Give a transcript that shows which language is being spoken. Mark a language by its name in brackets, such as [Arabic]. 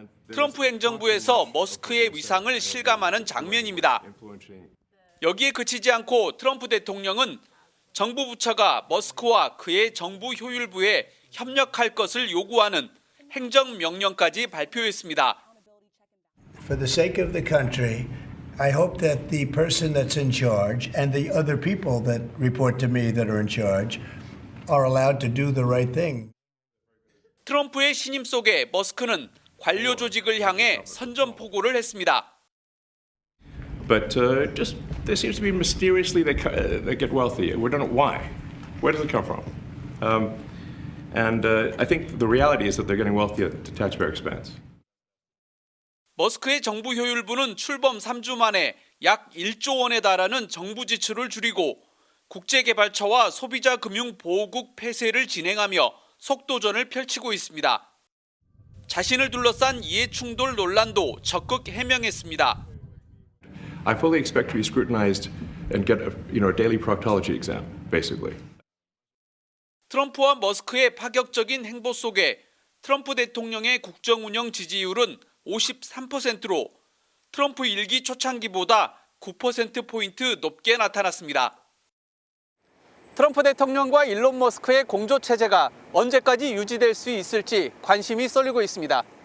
[Korean] 트럼프 행정부에서 머스크의 위상을 실감하는 장면입니다. 여기에 그치지 않고 트럼프 대통령은 정부 부처가 머스크와 그의 정부 효율부에 협력할 것을 요구하는 행정명령까지 발표했습니다. [English] For the sake of the country, I hope that the person that's in charge and the other people that report to me that are in charge are allowed to do the right thing. [Korean] 트럼프의 신임 속에 머스크는 관료 조직을 향해 선전포고를 했습니다. [English] But just there seems to be mysteriously they get wealthy. We don't know why. Where does it come from? I think the reality is that they're getting wealthy at the taxpayer expense. [Korean] 머스크의 정부 효율부는 출범 3주 만에 약 1조 원에 달하는 정부 지출을 줄이고 국제개발처와 소비자금융보호국 폐쇄를 진행하며 속도전을 펼치고 있습니다. 자신을 둘러싼 이해충돌 논란도 적극 해명했습니다. [English] I fully expect to be scrutinized and get a daily proctology exam, basically. [Korean] 트럼프와 머스크의 파격적인 행보 속에 트럼프 대통령의 국정운영 지지율은 53%로 트럼프 1기 초창기보다 9%포인트 높게 나타났습니다. 트럼프 대통령과 일론 머스크의 공조체제가 언제까지 유지될 수 있을지 관심이 쏠리고 있습니다.